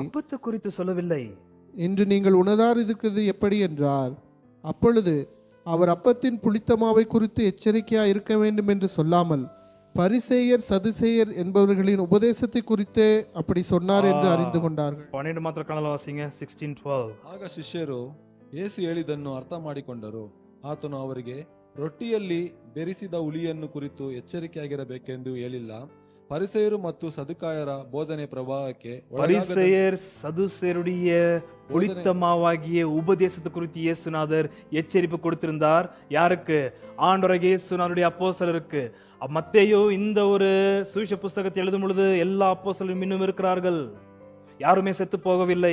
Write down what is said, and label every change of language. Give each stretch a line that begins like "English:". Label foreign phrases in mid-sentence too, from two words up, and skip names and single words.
Tamil: அப்பத்தை குறித்து சொல்லவில்லை என்று நீங்கள் உணராது இருக்கிறது எப்படி என்றார். அப்பொழுது அவர் அப்பத்தின் புளித்த மாவை குறித்து எச்சரிக்கையா இருக்க வேண்டும் என்று சொல்லாமல் பரிசேயர் சதுசேயர் என்பவர்களின் உபதேசத்தை குறித்தே அப்படி சொன்னார் என்று அறிந்து கொண்டார்கள்.
Kannada: 12 ಮಾತ್ರ ಕನ್ನಡ ವಾಸಿಂಗ 16-12. ಆಗ ಶಿಷ್ಯರು ಯೇಸು ಹೇಳಿದ್ದನ್ನು ಅರ್ಥ ಮಾಡಿಕೊಂಡರು. ಆತನು ಅವರಿಗೆ, ರೊಟ್ಟಿಯಲ್ಲಿ ಬೆರೆಸಿದ ಹುಳಿಯನ್ನು ಕುರಿತು ಎಚ್ಚರಿಕೆಯಾಗಿರಬೇಕೆಂದು ಹೇಳಿಲ್ಲ. ಪರಿಸೇಯರು ಮತ್ತು ಸದುಕಾಯರ ಬೋಧನೆ ಪ್ರವಾಹಕ್ಕೆ
Tamil: பரிசேயர் சதுசேயருடைய புளித்தமாவாகிய உபதேசத்தை குறித்து இயேசுநாதர் எச்சரிப்பு கொடுத்திருந்தார். யாருக்கு? ஆண்டவராகிய இயேசுநாதருடைய அப்போஸ்தலருக்கு. மத்தேயு இந்த ஒரு சுவிசேஷ புஸ்தகத்தை எழுதும் பொழுது எல்லா அப்போஸ்தலரும் இன்னும் இருக்கிறார்கள், யாருமே செத்து போகவில்லை.